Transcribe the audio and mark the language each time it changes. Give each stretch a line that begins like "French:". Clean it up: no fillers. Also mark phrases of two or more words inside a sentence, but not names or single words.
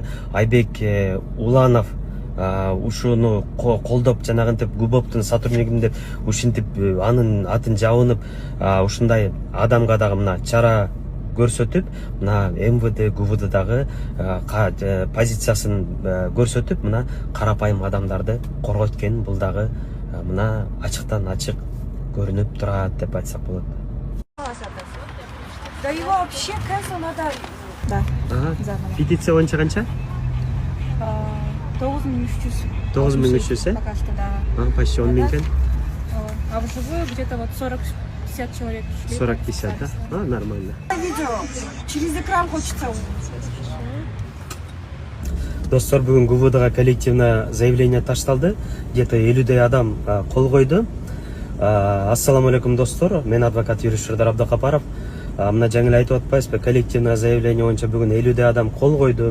Kyrgyz: Айбек Уланов ушуну колдоп жанагынтип ГУБОПтун сотруднигим деп ушинтип анын атын жабынып ушундай адамга дагы мына чара көрсөтүп, мына МВД ГУВДдагы позициясын көрсөтүп, мына карапайым адамдарды коргойт экенин бул дагы мына ачыктан ачык көрүнүп турат деп айтсак болот.
Russian: Да его вообще cancel надо. Да.
Kyrgyz: Петиция боюнча канча?
Russian: 9300. 9300, Пока что, да. Почти 10 000 экен. А вживую где-то вот 40-50 человек шли. 40-50, да? Нормально. Видео. Через экран хочется.
Kyrgyz: Достор, бүгүн ГУВДга
Russian: коллективное заявление
Kyrgyz: ташталды. Где-то 50 адам кол койду. Ассаламу алейкум достор, мен адвокат юрист Шырдар Абдыкапаров. Мына жаңы эле айтып атпайсызбы,
Russian: коллективное заявление
Kyrgyz: боюнча бүгүн 50 адам кол койду.